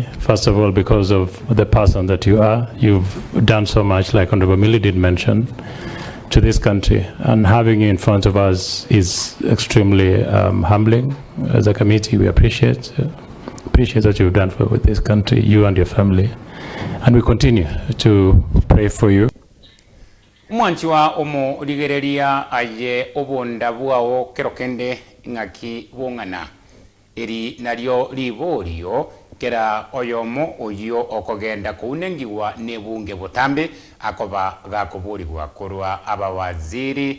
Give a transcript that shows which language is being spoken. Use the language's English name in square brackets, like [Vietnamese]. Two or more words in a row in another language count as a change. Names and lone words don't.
[English] First of all, because of the person that you are. You've done so much, like Honorable Millie did mention, to this country, and having you in front of us is extremely humbling. As a committee, we appreciate what you've done with this country, you and your family, and we continue to pray for you. [Gusii] Mwanchiwa omo rigereria aye obonda buao kerokende ngaki bongana eri naryo liborio kera oyomo oyo okogenda kuunengiwa nebunge butambe akoba gakuburirwa kurwa abawaziri